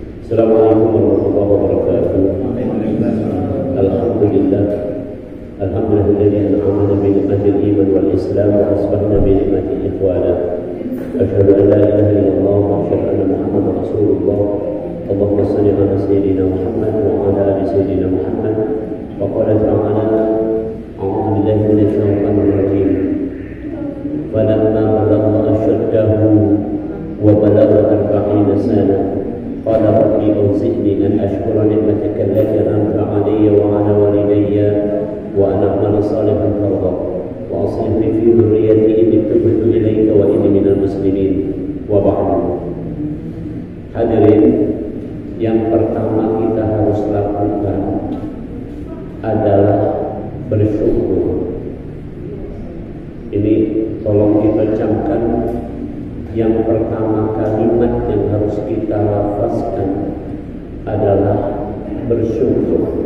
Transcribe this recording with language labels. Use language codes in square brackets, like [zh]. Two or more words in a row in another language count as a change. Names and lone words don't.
[ar] السلام عليكم ورحمة الله وبركاته. الحمد لله. الحمد لله أنعمنا بنعمة الإيمان والإسلام وأصبحنا بنعمة الإخوان. أشهد أن لا إله إلا الله وأشهد أن محمدا رسول الله. اللهم صل على سيدنا محمد وعلى آل سيدنا محمد. وقال تعالى أعوذ بالله من الشيطان الرجيم. فلما بلغ أشده وبلغ 40 سنة قال ربي أوزعني أن أشكر نعمتك التي أنعمت علي وعلى والدي وأن أعمل صالحا ترضى وأصلح في ذريتي إني تبت إليك وإني من المسلمين وبعد. [id] Hadirin, yang pertama kita harus lakukan adalah bersyukur. Ini tolong kita camkan. Yang pertama kalimat yang harus kita lafazkan adalah bersyukur.